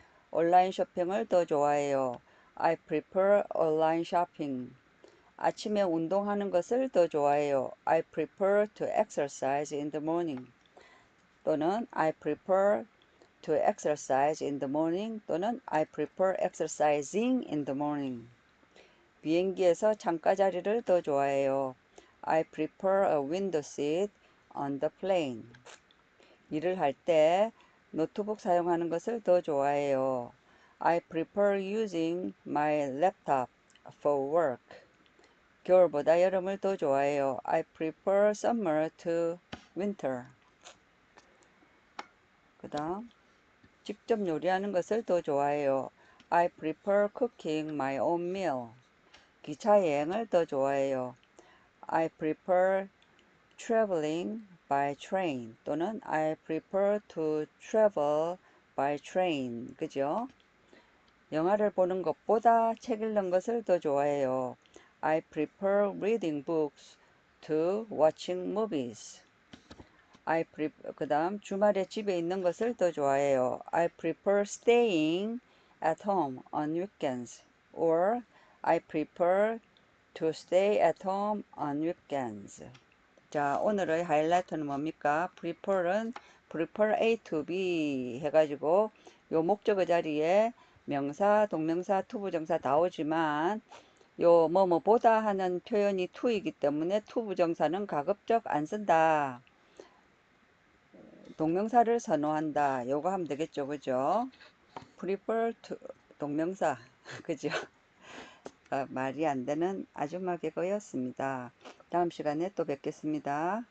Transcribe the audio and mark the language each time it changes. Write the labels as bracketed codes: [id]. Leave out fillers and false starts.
[ko] 온라인 쇼핑을 더 좋아해요. [en] I prefer online shopping. [ko] 아침에 운동하는 것을 더 좋아해요. [en] I prefer to exercise in the morning. [ko] 또는 [en] I prefer to exercise in the morning 또는 I prefer exercising in the morning. [ko] 비행기에서 창가 자리를 더 좋아해요. [en] I prefer a window seat on the plane. [ko] 일을 할 때 노트북 사용하는 것을 더 좋아해요. [en] I prefer using my laptop for work. [ko] 겨울보다 여름을 더 좋아해요. [en] I prefer summer to winter. [ko] 그 다음 직접 요리하는 것을 더 좋아해요. [en] I prefer cooking my own meal. [ko] 기차 여행을 더 좋아해요. [en] I prefer traveling by train [ko] 또는 [en] I prefer to travel by train. [ko] 그죠? 영화를 보는 것보다 책 읽는 것을 더 좋아해요. [en] I prefer reading books to watching movies. [ko] 그 다음 주말에 집에 있는 것을 더 좋아해요. [en] I prefer staying at home on weekends. Or I prefer to stay at home on weekends. [ko] 자, 오늘의 하이라이트는 뭡니까? prefer A to B 해가지고 요 목적어 자리에 명사, 동명사, 투부정사 다 오지만 요 뭐뭐보다 하는 표현이 to이기 때문에 투부정사는 가급적 안 쓴다. 동명사를 선호한다. 요거 하면 되겠죠. 그죠? prefer to 동명사. 그죠? 말이 안 되는 아줌마 개그였습니다. 다음 시간에 또 뵙겠습니다.